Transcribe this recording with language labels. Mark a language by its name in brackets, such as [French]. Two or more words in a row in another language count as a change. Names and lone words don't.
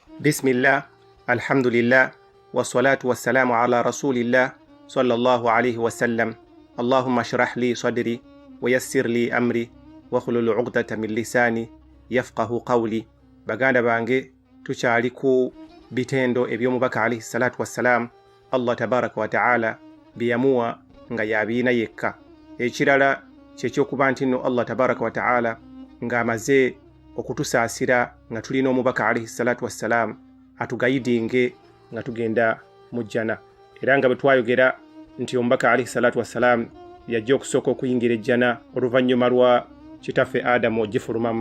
[Arabic] بسم الله، الحمد لله، والصلاة والسلام على رسول الله، صلى الله عليه وسلم. اللهم اشرح لي صدري، ويسر لي أمري، واحلل عقدة من لساني، يفقهوا قولي. [Ganda] Baganda bange, tuchali ku bitendo ebyomubaka [Arabic] عليه الصلاة والسلام, [Ganda] Allah [Arabic] تبارك وتعالى [Ganda] biyamua nga yabina yekka. Ekirala kyekyokuba nti nno Allah [Arabic] تبارك وتعالى [Ganda] nga amaze okutusaasira nga tulina omubaka [Arabic] عليه الصلاة والسلام [Ganda] atugayidinge nga tugenda mu jjana. Era nga bwe twayogera nti omubaka [Arabic] عليه الصلاة والسلام [Ganda] yajja okusooka okuyingira ejjana oluvannyuma lwa kitaffe Adamu ogifulumamu.